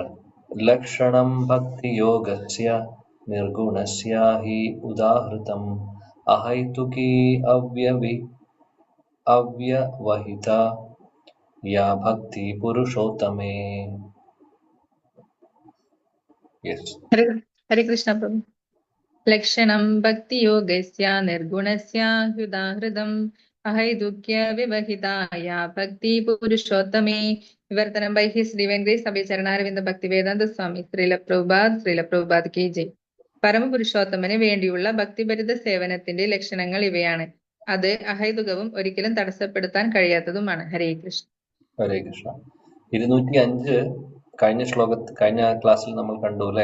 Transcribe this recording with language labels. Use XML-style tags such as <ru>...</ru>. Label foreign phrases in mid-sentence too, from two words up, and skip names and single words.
<sa>ലക്ഷണം ഭക്തിയോഗസ്യ നിർഗുണസ്യ ഹി ഉദാഹൃതം അഹൈതുകീ അവ്യവഹിത യാ ഭക്തി പുരുഷോത്തമേ.</sa> <ml>യെസ്.</ml> <sa>हरे कृष्ण प्रभु। लक्षणं भक्तियोगस्य निर्गुणस्य हृदाहृदम् अहैतुक्य विवहिताया भक्ति पुरुषोत्तमे.</sa> <en>विवर्तनं by His Divine Grace Abhay Charanarvinda Bhaktivedanta Swami Srila Prabhupada</en> <hi>की जय.</hi> <ml>പരമപുരുഷോത്തമന് വേണ്ടിയുള്ള ഭക്തിഭരിത സേവനത്തിന്റെ ലക്ഷണങ്ങൾ ഇവയാണ്. അത് അഹൈതുകവും ഒരിക്കലും തടസ്സപ്പെടുത്താൻ കഴിയാത്തതുമാണ്. ഹരേ കൃഷ്ണ. ഹരേ കൃഷ്ണ. 205 കഴിഞ്ഞ ക്ലാസ്സിൽ നമ്മൾ കണ്ടു അല്ലെ.</ml>